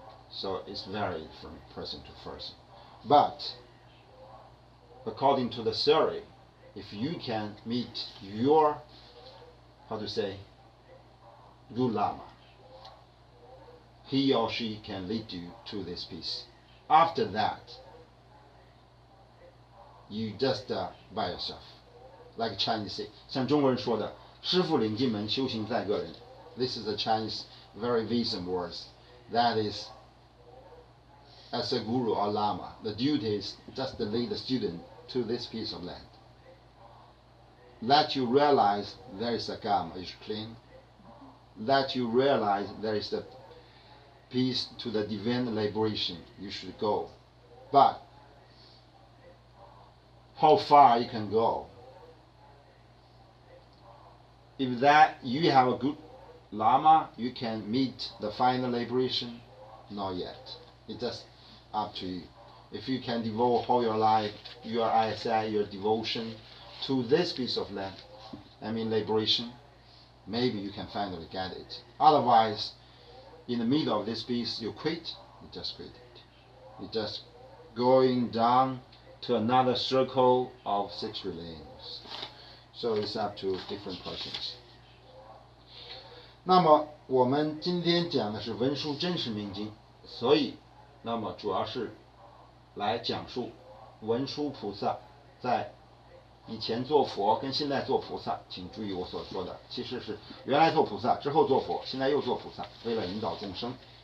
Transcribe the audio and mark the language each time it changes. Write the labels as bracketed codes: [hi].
[en] So it's varied from person to person. But according to the theory, if you can meet your, good lama, he or she can lead you to this peace. After that, you just by yourself. Like Chinese say, [zh] 像中国人说的，师父领进门，修行在个人。 [en] This is a Chinese very wisdom words. That is, as a guru or lama, the duty is just to lead the student to this piece of land. Let you realize there is a karma is clean. Let you realize there is the peace to the divine liberation. You should go. But how far you can go? If that you have a good lama, you can meet the final liberation. Not yet. It's just up to you. If you can devote all your life, your ISI, your devotion to this piece of land, liberation, maybe you can finally get it. Otherwise, in the middle of this piece, you quit, you just quit it. You're just going down to another circle of 6 relations. So it's up to different persons. [zh] 那么我们今天讲的是文殊真实明经，所以那么主要是来讲述文殊菩萨在以前做佛跟现在做菩萨，请注意我所说的，其实是原来做菩萨，之后做佛，现在又做菩萨，为了引导众生。